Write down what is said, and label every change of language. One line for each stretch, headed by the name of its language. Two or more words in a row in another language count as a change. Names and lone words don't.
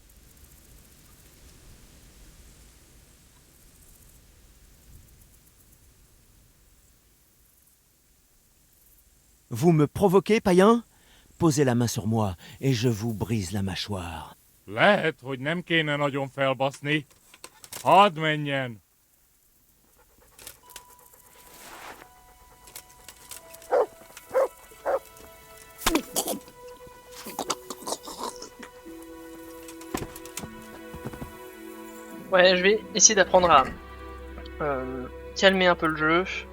French: Vous me provoquez, païen? Posez la main sur moi, et je vous brise la mâchoire.
Hungarian: Lehet, hogy nem kéne nagyon felbaszni. Hadd menjen!
French: Ouais, je vais essayer d'apprendre à calmer un peu le jeu.